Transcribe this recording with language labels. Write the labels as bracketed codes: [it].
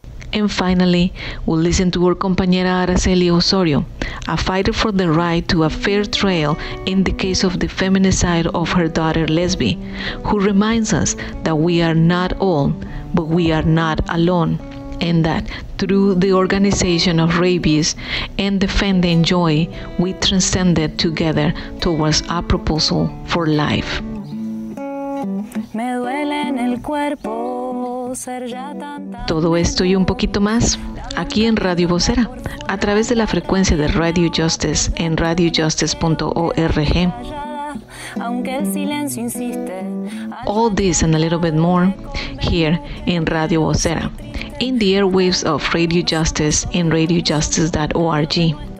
[en] And finally, we'll listen to our compañera Araceli Osorio, a fighter for the right to a fair trial in the case of the feminicide of her daughter Lesbi, who reminds us that we are not all, but we are not alone, and that through the organization of rabies and defending joy, we transcended together towards a proposal for life. [es] Me duele en el cuerpo ser ya tanta. Todo esto y un poquito más aquí en Radio Vocera, a través de la frecuencia de Radio Justice en radiojustice.org. Aunque el silencio insiste. [en] All this and a little bit more here in Radio Vocera, in the airwaves of Radio Justice in radiojustice.org.